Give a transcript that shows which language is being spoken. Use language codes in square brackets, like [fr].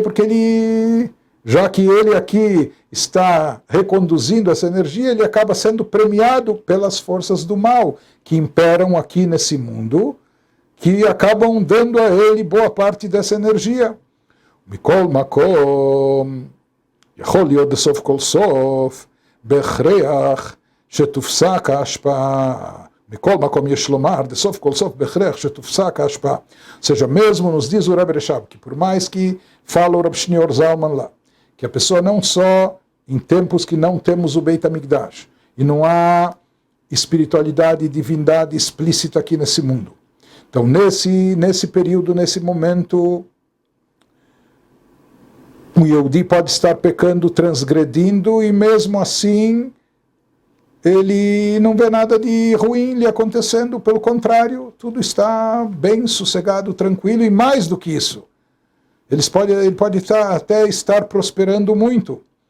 [pt] Porque ele, já que ele aqui está reconduzindo essa energia, ele acaba sendo premiado pelas forças do mal que imperam aqui nesse mundo, que acabam dando a ele boa parte dessa energia. [he] Mikol makom, יכול להיות בסוף כל סוף, בהכרח שתופסק ההשפעה. מכל מקום יש לומר, בסוף כל סוף בהכרח שתופסק ההשפעה. [pt] Ou seja, mesmo nos diz o Rebbe Reshab, que por mais que fala o Rav Shneur Zalman lá, que a pessoa não só, em tempos que não temos o Beit HaMikdash, e não há espiritualidade e divindade explícita aqui nesse mundo. Então, nesse período, nesse momento, o Yehudi pode estar pecando, transgredindo, e mesmo assim, ele não vê nada de ruim lhe acontecendo, pelo contrário, tudo está bem, sossegado, tranquilo, e mais do que isso, ele pode até estar prosperando muito.